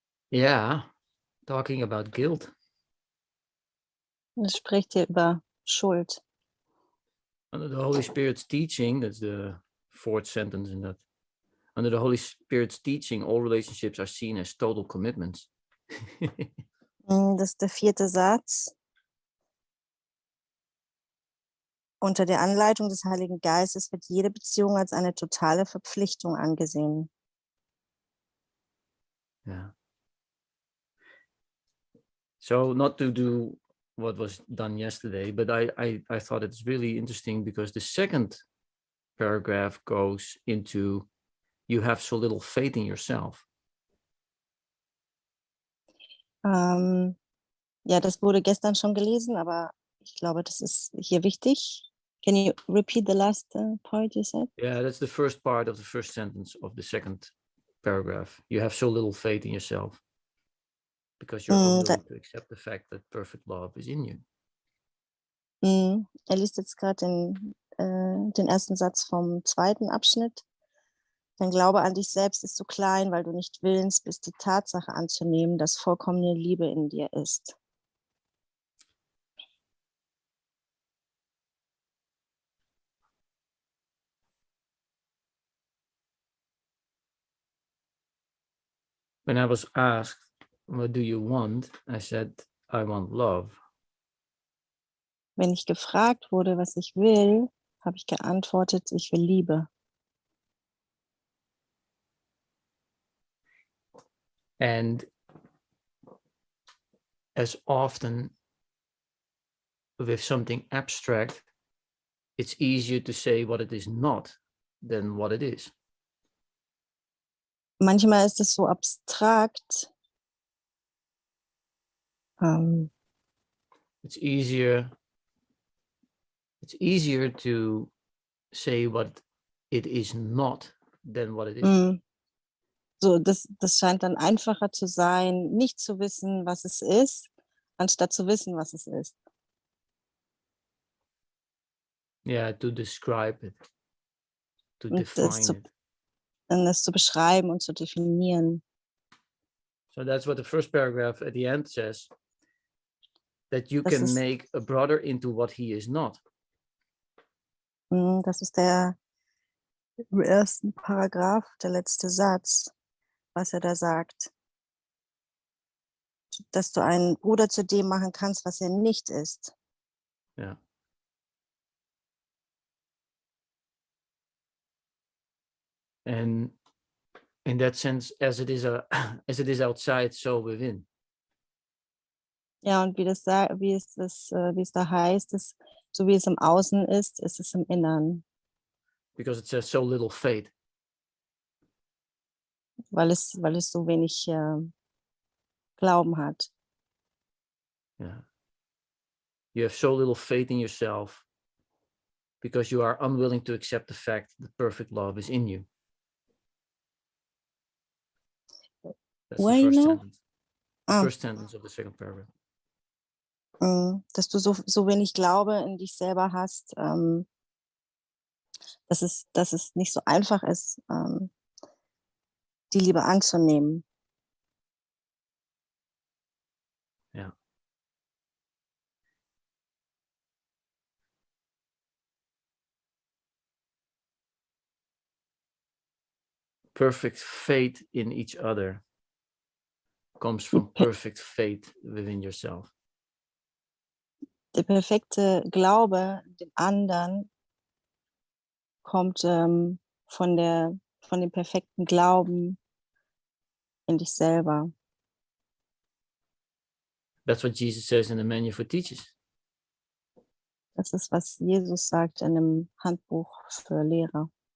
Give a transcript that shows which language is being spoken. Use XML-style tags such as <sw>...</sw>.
<en>Yeah, talking about guilt.</en> <de>Es spricht hier über Schuld.</de> <en>Under the Holy Spirit's teaching, that's the fourth sentence in that. Under the Holy Spirit's teaching, all relationships are seen as total commitments.</en> <de>Das ist der vierte Satz. Unter der Anleitung des Heiligen Geistes wird jede Beziehung als eine totale Verpflichtung angesehen.</de> <en>Yeah. So not to do what was done yesterday, but I thought it's really interesting because the second paragraph goes into you have so little faith in yourself.</en> <de>Ja, das wurde gestern schon gelesen, aber ich glaube, das ist hier wichtig.</de> <en>Can you repeat the last part you said? Yeah, that's the first part of the first sentence of the second paragraph. You have so little faith in yourself because you're unwilling to accept the fact that perfect love is in you.</en> <de>Er liest jetzt gerade den ersten Satz vom zweiten Abschnitt. Dein Glaube an dich selbst ist so klein, weil du nicht willens bist, die Tatsache anzunehmen, dass vollkommene Liebe in dir ist.</de> <en>When I was asked, what do you want? I said, I want love.</en> <de>Wenn ich gefragt wurde, was ich will, habe ich geantwortet, ich will Liebe.</de> <en>And as often with something abstract, it's easier to say what it is not than what it is.</en> <de>Manchmal ist es so abstrakt.</de> <en>It's easier to say what it is not than what it is.</en> <de>So, das scheint dann einfacher zu sein, nicht zu wissen, was es ist, anstatt zu wissen, was es ist.</de> <en>Yeah, to describe it, to define it.</en> <de>Und das zu beschreiben und zu definieren.</de> <en>So that's what the first paragraph at the end says, that you can make a brother into what he is not.</en> <de>Das ist der Im ersten Paragraph, der letzte Satz, was er da sagt, dass du einen Bruder zu dem machen kannst, was er nicht ist.</de> <en>Yeah. And in that sense, as it is as it is outside, so within.</en> <de>Ja, und wie es da heißt, ist, so wie es im Außen ist es im Innern,</de> <en>Because it says so little faith.</en> <de>weil es so wenig Glauben hat.</de> <en>Yeah. You have so little faith in yourself because you are unwilling to accept the fact that perfect love is in you. That's Where the you first know? sentence. The first sentence of the second paragraph.</en> <de>Dass du so wenig Glaube in dich selber hast, dass es nicht so einfach ist, die Liebe anzunehmen.</de> <en>Yeah. Perfect faith in each other comes from perfect faith within yourself.</en> <de>Der perfekte Glaube dem anderen kommt von dem perfekten Glauben in dich selber.</de> <en>That's what Jesus says in the Manual for Teachers.</en> <de>Das ist, was Jesus sagt in dem Handbuch für Lehrer.</de>